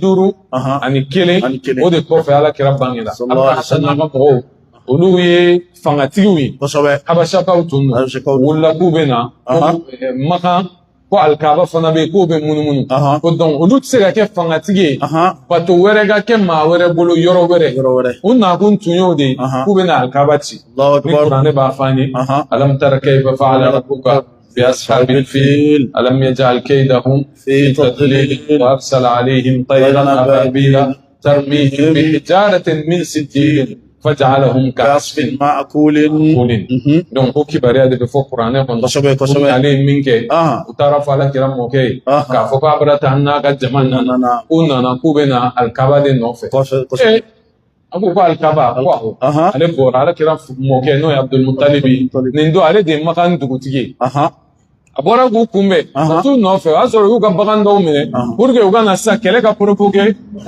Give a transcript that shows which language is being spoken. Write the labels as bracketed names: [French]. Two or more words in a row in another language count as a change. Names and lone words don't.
[Bambara] 51 o de kɔfɛ Ala kira bangera abrahata n'a ka mɔgɔw olu ye fangatigiw ye kosɛbɛ habashakaw tun don wulila k'u bɛ na Maka ko alikaba fana bɛ yen k'o bɛ munumunu ko donc olu tɛ se ka kɛ fangatigi ye bato wɛrɛ ka kɛ maa wɛrɛ bolo yɔrɔ wɛrɛ u nakun tun y'o de k'u bɛ na alikaba ci ni kuranɛ b'a fɔ an ye [Arabic] ألم تر كيف فعل ربك بأصحاب الفيل ألم يجعل كيدهم في تضليل وأرسل عليهم طيرا أبابيل ترميهم بحجارة من سجيل فجعلهم كعصف مأكول [Bambara] donc ko kibariya de bɛ fɔ kuranɛ kɔnɔ kosɛbɛ ale min kɛ u taara fɔ Ala kira mɔkɛ ye k'a fɔ ko abrahata n'a ka jama nana k'u nana k'u bɛ na alikaba de nɔfɛ a ko alikaba ko awɔ ale bɔra Ala kira mɔkɛ n'o ye Abdulmutalibi nin don ale de ye Maka dugutigi ye a bɔra k'u kunbɛn ka t'u nɔfɛ o y'a sɔrɔ u y'u ka bagan dɔw minɛ [French] pour que [Bambara] u ka na sisan kɛlɛ ka provoquer u